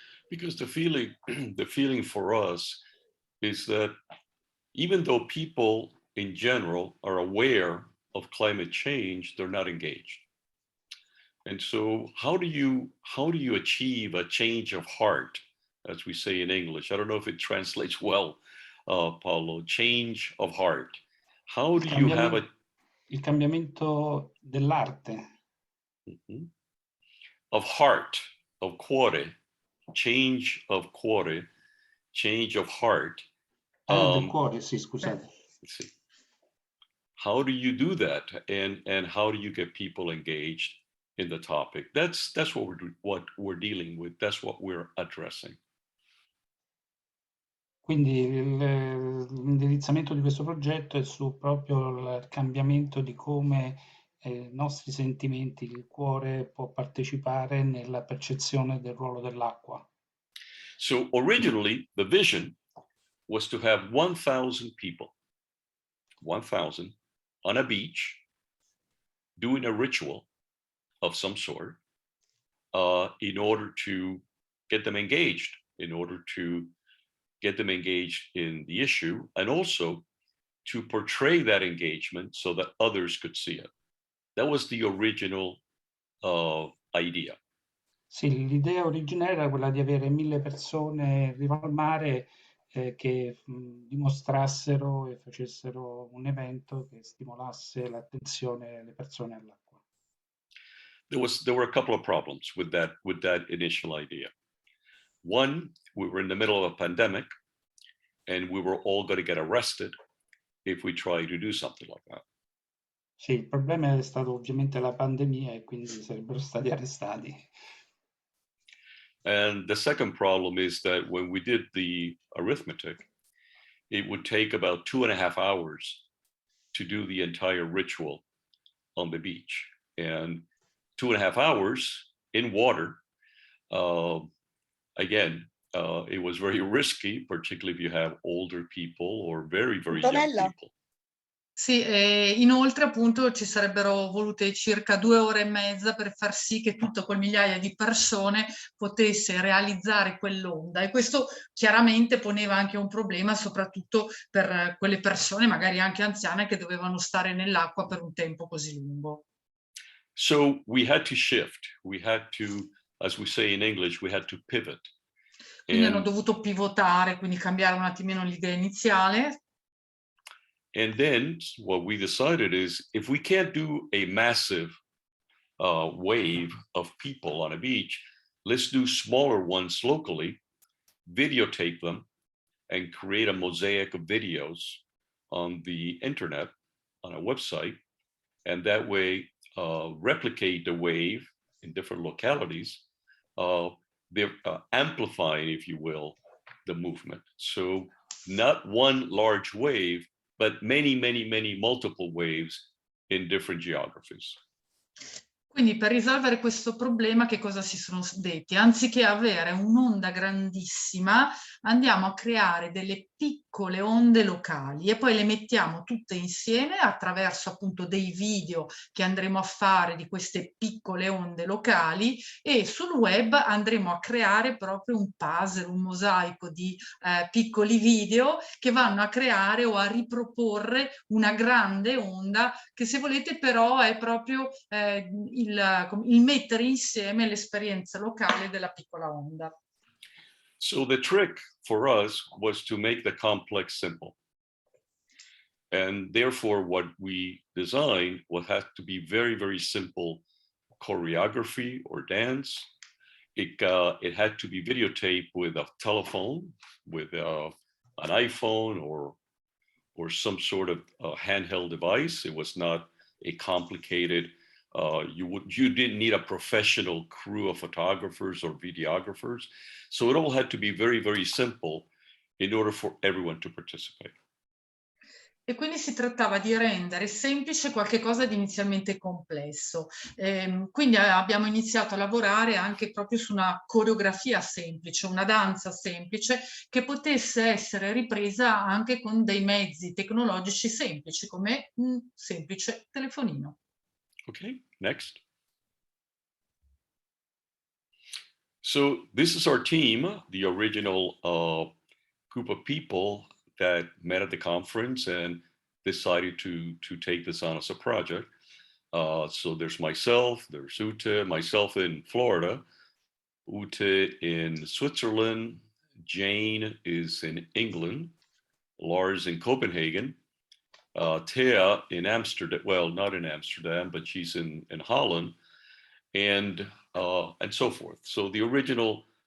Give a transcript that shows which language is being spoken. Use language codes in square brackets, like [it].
[en] Because the feeling for us is that even though people in general are aware of climate change, they're not engaged. And so how do you achieve a change of heart, as we say in English? I don't know if it translates well, Paolo, change of heart. How do you have [it] il cambiamento dell'arte? [en] Of heart, of cuore. change of cuore, change of heart. [it] Del cuore, sì, scusate. [en] Let's see. How do you do that, and how do you get people engaged in the topic? That's what we're dealing with. That's what we're addressing. [it] Quindi l'indirizzamento di questo progetto è su proprio il cambiamento di come i nostri sentimenti, il cuore può partecipare nella percezione del ruolo dell'acqua. [en] So originally, the vision was to have 1,000 people, 1,000, on a beach doing a ritual of some sort in order to get them engaged, in order to get them engaged in the issue, and also to portray that engagement so that others could see it. That was the original idea. [it] Sì, l'idea originaria era quella di avere 1000 persone in riva al mare che dimostrassero e facessero un evento che stimolasse l'attenzione delle persone all'acqua. [en] There were a couple of problems with that initial idea. One, we were in the middle of a pandemic, and we were all going to get arrested if we tried to do something like that. [it] Sì, il problema è stato ovviamente la pandemia e quindi sarebbero stati arrestati. [en] And the second problem is that when we did the arithmetic, it would take about 2.5 hours to do the entire ritual on the beach. And 2.5 hours in water, again, it was very risky, particularly if you have older people or very, very young people. [it] Sì, e inoltre appunto ci sarebbero volute circa 2 ore e mezza per far sì che tutto quel migliaia di persone potesse realizzare quell'onda, e questo chiaramente poneva anche un problema soprattutto per quelle persone magari anche anziane che dovevano stare nell'acqua per un tempo così lungo. [en] So we had to shift, we had to, as we say in English, we had to pivot. [it] Quindi hanno dovuto pivotare, quindi cambiare un attimino l'idea iniziale. [en] And then what we decided is, if we can't do a massive wave of people on a beach, let's do smaller ones locally, videotape them, and create a mosaic of videos on the internet, on a website, and that way replicate the wave in different localities. They're amplifying, if you will, the movement. So not one large wave, but many, many, many multiple waves in different geographies. [it] Quindi per risolvere questo problema che cosa si sono detti? Anziché avere un'onda grandissima, andiamo a creare delle piccole onde locali e poi le mettiamo tutte insieme attraverso appunto dei video che andremo a fare di queste piccole onde locali, e sul web andremo a creare proprio un puzzle, un mosaico di piccoli video che vanno a creare o a riproporre una grande onda che, se volete, però è proprio il mettere insieme l'esperienza locale della piccola onda. [en] So the trick for us was to make the complex simple. And therefore, what we designed would have to be very, very simple choreography or dance. It had to be videotaped with a telephone, with an iPhone or some sort of handheld device. It was not a complicated, you didn't need a professional crew of photographers or videographers. So it all had to be very, very simple in order for everyone to participate. [it] E quindi si trattava di rendere semplice qualche cosa di inizialmente complesso. Quindi abbiamo iniziato a lavorare anche proprio su una coreografia semplice, una danza semplice che potesse essere ripresa anche con dei mezzi tecnologici semplici, come un semplice telefonino. [en] Okay, next. So this is our team, the original group of people that met at the conference and decided to take this on as a project. So there's myself, there's Ute, myself in Florida, Ute in Switzerland, Jane is in England, Lars in Copenhagen, Thea in Amsterdam, well, not in Amsterdam, but she's in Holland, and so forth. So the original